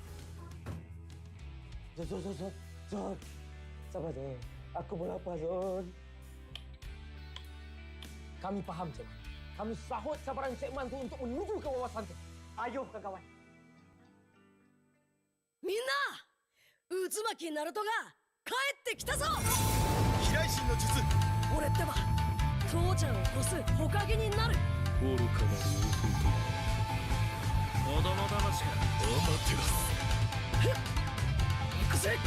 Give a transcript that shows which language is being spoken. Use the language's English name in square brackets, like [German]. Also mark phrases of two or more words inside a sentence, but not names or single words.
[Malay] Zon. Sabar je. Aku pun lapar, Zon. Kami faham, Cik. Kami sahut sabaran segmen tu untuk menuju ke wawasan tu. Ayo, kawan-kawan. [Japanese] みんな、 渦巻きナルトが帰ってきたぞ。飛来神の術。俺ってば父ちゃんを越す火影になる。愚かなる弟。子供騙しか。アマテラス。行くぜ。